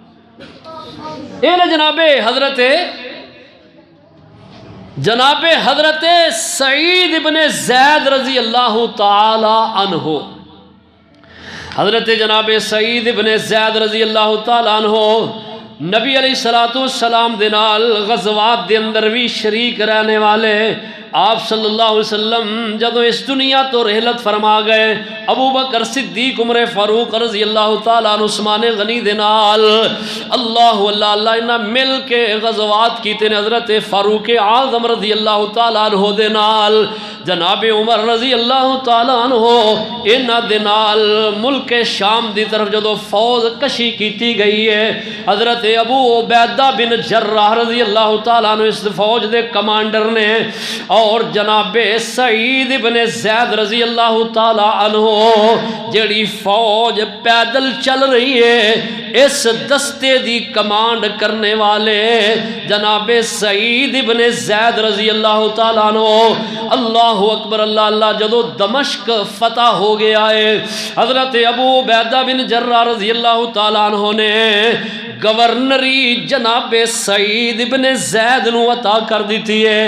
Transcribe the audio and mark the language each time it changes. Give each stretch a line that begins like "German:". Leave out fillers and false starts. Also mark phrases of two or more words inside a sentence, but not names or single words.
Punjabi: جناب حضرت سعید بن زید
Arabic: رضی اللہ تعالی عنہ،
Punjabi: حضرت جناب سعید بن زید
Arabic: رضی اللہ تعالی عنہ
Punjabi: نبی
Arabic: علیہ السلام
Punjabi: دے نال غزوات دے اندر بھی شریک رہنے والے، آپ
Arabic: صلی اللہ علیہ وسلم
Punjabi: جدو اس دنیا تو رحلت فرما گئے، ابو بکر صدیق عمر فاروق
Arabic: رضی اللہ تعالیٰ عنہ
Punjabi: عثمان غنی دے نال اللہ انہاں مل کے غزوات کیتے نے، حضرت فاروق اعظم
Arabic: رضی اللہ تعالیٰ عنہ
Punjabi: دے نال جناب عمر
Arabic: رضی اللہ تعالیٰ عنہ
Punjabi: انہاں دے نال ملک شام دی طرف جدو فوج کشی کیتی گئی ہے، حضرت ابو عبیدہ بن جراح
Arabic: رضی اللہ تعالیٰ عنہ
Punjabi: اس فوج دے کمانڈر نے، اور جناب سعید بن زید رضی
Arabic: اللہ تعالیٰ عنہ
Punjabi: جڑی فوج پیدل چل رہی ہے، اس دستے دی کمانڈ کرنے والے جناب سعید بن زید
Arabic: رضی اللہ تعالیٰ عنہ، اللہ اکبر اللہ اللہ،
Punjabi: جدو دمشق فتح ہو گیا ہے، حضرت ابو عبیدہ بن جراح
Arabic: رضی اللہ تعالیٰ عنہ
Punjabi: نے گورنری جناب سعید بن زید نو عطا کر دیتی ہے۔